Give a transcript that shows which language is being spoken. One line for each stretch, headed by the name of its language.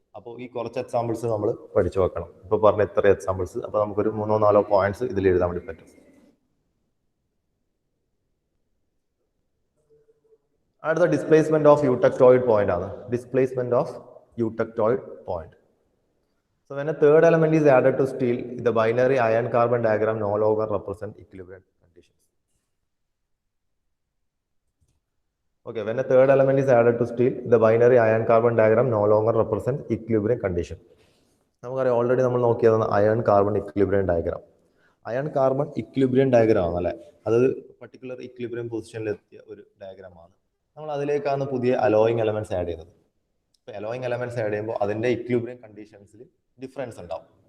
Malayalam: അപ്പോൾ ഈ കുറച്ച് എക്സാമ്പിൾസ് നമ്മൾ പഠിച്ചു വെക്കണം. ഇപ്പോൾ പറഞ്ഞ ഇത്ര എക്സാമ്പിൾസ്, അപ്പോൾ നമുക്കൊരു 3-4 പോയിന്റ്സ് ഇതിൽ എഴുതാൻ വേണ്ടി പറ്റും. അടുത്ത ഡിസ്പ്ലേസ്മെന്റ് ഓഫ് യൂട്ടക്ടോയിഡ് പോയിന്റ് ആണ്. Displacement of യൂട്ടക്ടോയിഡ് point.
English: So when a third element is added to steel, the binary iron carbon diagram no longer represent equilibrium conditions. Okay, when a third element is added to steel, the binary iron carbon diagram no longer represent equilibrium condition.
Malayalam: നമുക്കറിയാം, already നമ്മൾ നോക്കിയതാണ് iron carbon equilibrium diagram. Iron carbon equilibrium diagram ആണല്ലേ, അത് particular equilibrium പൊസിഷനിലെത്തിയ ഒരു ഡയഗ്രാമാണ്. നമ്മൾ അതിലേക്കാണ് പുതിയ allowing elements add ചെയ്യുന്നത്. ഇപ്പോൾ അലോയിങ് എലമെന്റ്സ് ആഡ് ചെയ്യുമ്പോൾ അതിന്റെ ഇക്വിലിബ്രിയം കണ്ടീഷൻസിൽ ഡിഫറൻസ് ഉണ്ടാവും.